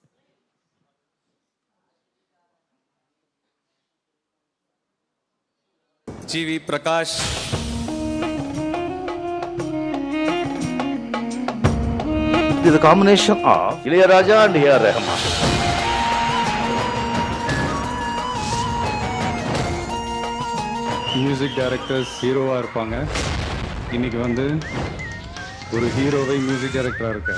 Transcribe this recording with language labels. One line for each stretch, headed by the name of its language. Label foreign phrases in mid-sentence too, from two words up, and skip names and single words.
Telugu: జీవి ప్రకాష్ ఇది
English: combination of
Telugu: ఇళయరాజా అండ్ ఏఆర్ రెహమాన్.
English: music directors
Tamil: ஹீரோவாக இருப்பாங்க. இன்னைக்கு வந்து ஒரு ஹீரோவை
English: music directorஆக
Tamil: இருக்கார்.